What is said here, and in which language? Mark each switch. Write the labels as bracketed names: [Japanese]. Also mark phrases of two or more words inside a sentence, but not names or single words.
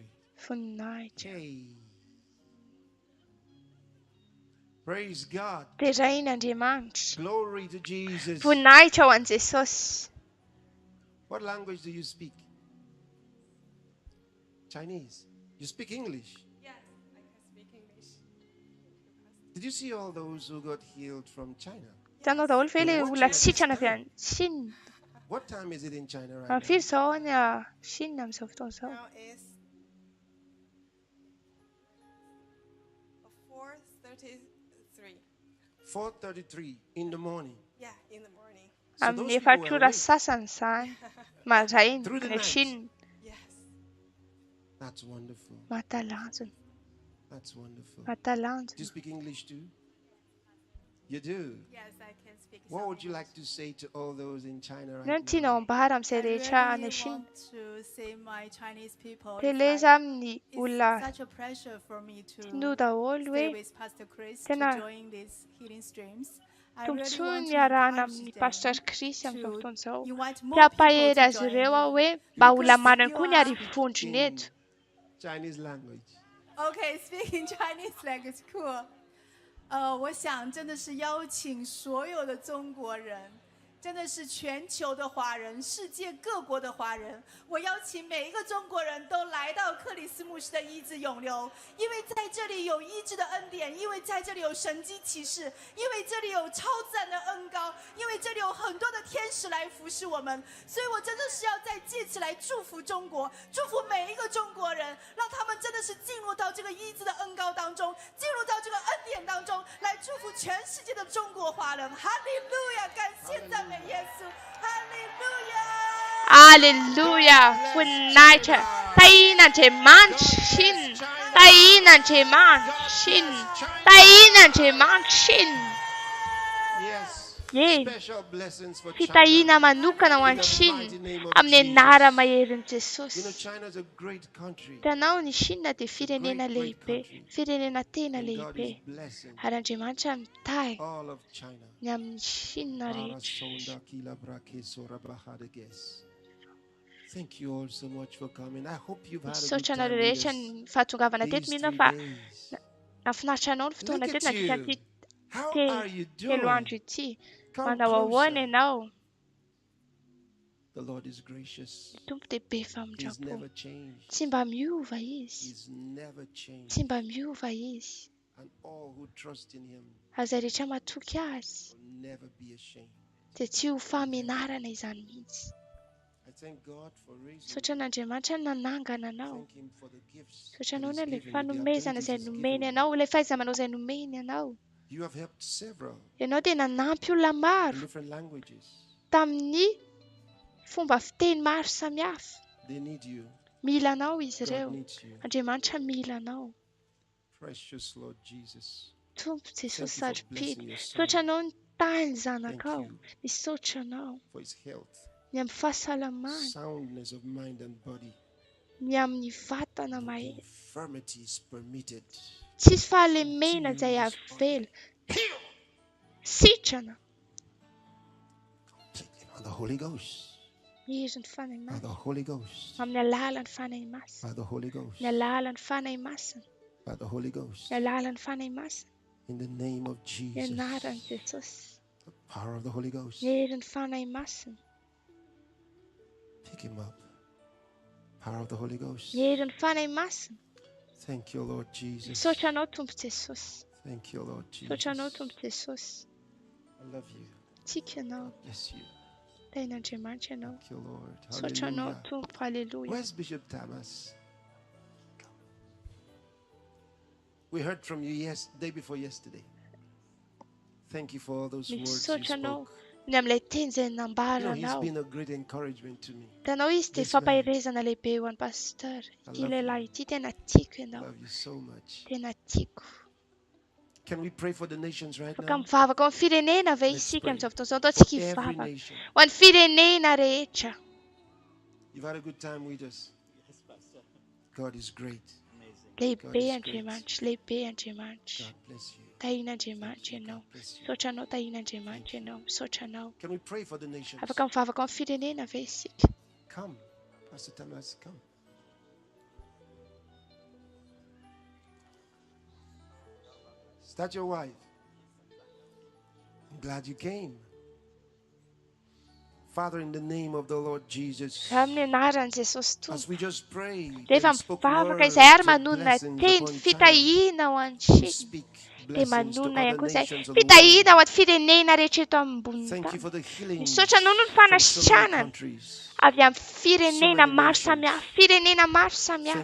[Malagasy] voninahitra. [English] Hey. Praise God. [Malagasy] Tezaina Andriamanitra. [English] Glory to Jesus. [Malagasy] Voninahitra ho an Jesosy. [English] What language do you speak? Chinese. You speak English? Yes, I can speak English. Did you see all those who got healed from China? [Malagasy] Hitanao daholo ve ilay olona sitrana avy any Chine? [English] What time is it in China right [Malagasy] Amin'ny firy [English] now? [Malagasy] izao any a Chine amin'izao fotoana izao? [English] Now is 4:33. 4:33 in the morning. Yeah, in the morning. [Malagasy] Amin'ny efatr'ora sasany izany maraina any Chine. [English] Yes. That's wonderful. [Malagasy] Mahatalanjona. [English] That's wonderful. [Malagasy] Mahatalanjona. [English] Do you speak English too? You do? Yes, I can speak. What would you like to say to all those in China right [Malagasy] Ny [English] now? [Malagasy] tianao ambara amin'izay rehetra any [English] I [Malagasy] Chine. [English] want to say my Chinese people. [Malagasy] Teleza amin'ny olona [English] It's such a pleasure for me to [Malagasy] tinoa daholo [English] stay [Malagasy] hoe [English] with Pastor Chris [Malagasy] tena [English] to join these healing streams. I really [Malagasy] tombotsoa [English] want [Malagasy] ny [English] to [Malagasy] arahana [English] encourage [Malagasy] amin'ny [English] them [Malagasy] Pastor Chris amin'izao [English] to [Malagasy] fotoana izao. [English] invite more people [Malagasy] Mpiampahery [English] to [Malagasy] azy [English] join [Malagasy] ireo aho [English] me. [Malagasy] hoe mba ho [English] Because [Malagasy] lamarany [English] you [Malagasy] koa ny [English] are- [Malagasy] ary vondrony eto. [English] Chinese language. Okay, speaking Chinese language, cool. [Chinese] 我想真的是邀请所有的中国人，真的是全球的华人，世界各国的华人，我邀请每一个中国人都来到克里斯牧师的医治永留，因为在这里有医治的恩典，因为在这里有神迹奇事，因为这里有超自然的恩膏，因为这里有很多的天使来服侍我们，所以我真的是要在借此来祝福中国，祝福每一个中国人，让他们真的是进入到这个医治的恩膏当中，进入到这个恩典当中，来祝福全世界的中国华人。哈利路亚，感谢赞美耶稣，哈利路亚。 [Malagasy] Alleluia! Voninahitra. Tahiana Andriamanitra Chine. Tahiana Andriamanitra Chine. Tahiana Andriamanitra Chine. [English] Yes. Ye. Special blessings for [Malagasy] Fitahiana [English] China. [Malagasy] manokana ho [English] In [Malagasy] an'ny [English] the [Malagasy] Chine [English] mighty name of [Malagasy] amin'ny [English] Jesus. [Malagasy] anara maherin'i [English] You know, [Malagasy] Jesosy. [English] China is a great country. [Malagasy] Hitanao ny Chine dia firenena [English] great [Malagasy] lehibe, firenena tena [English] And God is [Malagasy] lehibe. [English] blessing [Malagasy] Ary Andriamanitra mitahy [English] all of China. [Malagasy] ny amin'ny Chine rehetra. Parasonda kila brake sorabahadages. [English] Thank you all so much for coming. I hope you've had a good [Malagasy] Misaotra [English] time [Malagasy] anareo [English] with [Malagasy] rehetra [English] us [Malagasy] ny fahatongavana teto [English] these [Malagasy] mihitsy [English] 3 [Malagasy] fa [English] days. [Malagasy] nafinaritra anao ny fotoana [English] Look [Malagasy] teto [English] at [Malagasy] nandritra [English] you. [Malagasy] ity [English] How are you [Malagasy] telo [English] doing? [Malagasy] andro ity. [English] Come [Malagasy] Manao ahoana [English] closer. [Malagasy] ianao? [English] The Lord is gracious. [Malagasy] Ny Tompo dia be [English] He's [Malagasy] famindrapo. [English] never changed. [Malagasy] Tsy mba miova izy. [English] He's never changed. [Malagasy] Tsy mba miova izy. [English] And all who trust in him [Malagasy] Ary izay rehetra matoky azy [English] will never be ashamed. [Malagasy] dia tsy ho famenarana izany mihitsy. [English] I thank God for raising [Malagasy] Saotra n'Andriamanitra ny nanangana anao. [English] Thank him for the gifts [Malagasy] Saotra [English] that [Malagasy] anao [English] he's [Malagasy] na ilay [English] given you, the [Malagasy] fanomezana [English] abilities [Malagasy] izay [English] he's [Malagasy] nomeny [English] given [Malagasy] anao, ilay fahaiza-manao izay nomeny anao. [English] you. You have helped several [Malagasy] Ianao dia nanampy olona [English] in [Malagasy] maro [English] different languages. [Malagasy] tamin'ny fomba fiteny maro samihafa. [English] They need you. [Malagasy] Mila anao izy [English] God [Malagasy] ireo. [English] needs you. [Malagasy] Andriamanitra mila anao. [English] Precious Lord Jesus. [Malagasy] Tompo [English] Thank [Malagasy] Jesosy [English] you for [Malagasy] saro-pily. [English] blessing your son [Malagasy] Saotra anao ny tany [English] Thank [Malagasy] zanakao. [English] you [Malagasy] Misaotra anao [English] for his health, [Malagasy] ny amin'ny fahasalamany, [English] soundness of mind and body. [Malagasy] ny amin'ny vatana [English] No [Malagasy] mahery. [English] infirmity is permitted. [Malagasy] Tsisy fahalemena izay avela. Sitrana [English] By the Holy Ghost. [Malagasy] herin'ny fanahy [English] By the [Malagasy] masina. [English] Holy Ghost. [Malagasy] Amin'ny alalan'ny fanahy masina. [English] By the Holy Ghost. [Malagasy] Ny alalan'ny fanahy masina. [English] By the Holy Ghost. [Malagasy] Ny alalan'ny fanahy masina. [English] In the name of [Malagasy] Ny [English] Jesus. [Malagasy] anaran'i Jesosy. [English] The power of the Holy Ghost. [Malagasy] Ny herin'ny fanahy masina. [English] Pick him up. Power of the Holy Ghost. [Malagasy] Ny herin'ny fanahy masina. [English] Thank you, Lord Jesus. [Malagasy] Misaotra anao Tompo Jesosy. [English] Thank you, Lord Jesus. [Malagasy] Misaotra anao Tompo Jesosy. [English] I love you. [Malagasy] Tiako ianao. [English] Bless you. [Malagasy] Tain'Andriamanitra ianao. [English] Thank you, Lord. [Malagasy] Misaotra anao [English] Hallelujah. [Malagasy] Tompo. Halleluja. [English] Where's Bishop Thomas? We heard from you day before yesterday. Thank you for all those words you Misaotra anao spoke. [Malagasy] ny amin'ilay teny izay nambaranao. Tanao izy dia fampahirezana lehibe ho an'ny pasteur. Ity lehilahy ity tena tiako ianao. Tena tiako. Afaka mivavaka ho an'ny firenena ve isika amin'izao fotoana izao? Ataontsika hivavaka ho an'ny firenena rehetra. Lehibe Andriamanitra, lehibe Andriamanitra. Tahina Andriamanitra ianao. Misaotra anao, tahina Andriamanitra ianao. Misaotra anao. Afaka mivavaka ho an'ny firenena ve isika? [English] Pastor Thomas, come. Is that your wife? I'm glad you came. Father, in the name of the Lord Jesus, as we just pray, [Malagasy] rehefa mivavaka izay ary manonona teny fitahiana ho an'ny Chine. Dia manonona ihany koa izay fitahiana ho an'ny firenena rehetra eto ambony tany. Misaotra anao noho ny fanasitranana avy amin'ny firenena maro samihafa, firenena maro samihafa.